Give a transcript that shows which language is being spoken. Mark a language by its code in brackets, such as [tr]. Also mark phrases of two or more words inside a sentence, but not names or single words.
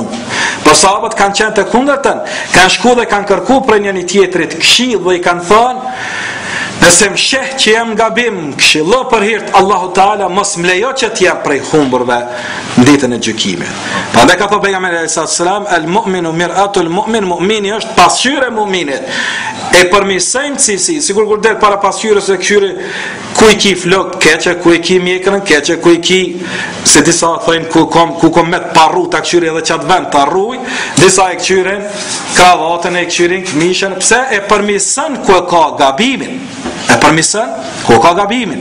[sq] Por sahabët kanë qenë të kundërtën, kanë shku dhe kanë kërku për njëri tjetrit këshill dhe i kanë thënë, nëse më sheh që jam gabim, këshillo për hirt Allahu Teala, mos më lejo që të jam prej humburve në ditën e gjykimit. Prandaj ka thënë pejgamberi [ar] صلى الله عليه وسلم, المؤمن مرآة المؤمن, [sq] mu'mini është pasqyre e mu'minit. E përmirësojmë cilësi, sigur kur del para pasqyrës e këshyre ku i ki flok keqe, ku i ki mjekrën keqe, ku i ki, se disa thëjnë ku kom me të parru të këshyre edhe qatë vend të arruj, disa e këshyren kravatën, e këshyrin këmishën, pse e përmirëson ku e ka gabimin, e përmirëson ku ka gabimin.